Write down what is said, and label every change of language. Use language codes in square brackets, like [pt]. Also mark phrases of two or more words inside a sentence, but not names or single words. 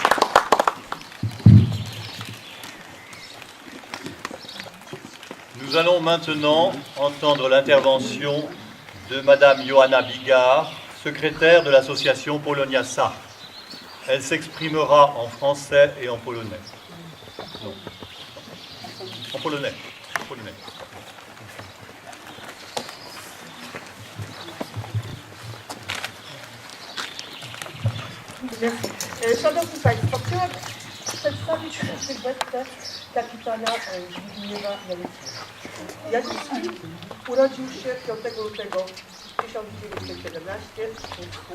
[fr] Nous allons maintenant entendre l'intervention de Madame Johanna Bigard, secrétaire de l'association Polonia Sarthe. Elle s'exprimera en français et en polonais. Non. En polonais. En polonais. [pl] Szanowni Państwo, chciałam przedstawić sylwetkę kapitana Zbigniewa Janickiego. Janicki urodził się 5 lutego 1917 w Słupsku.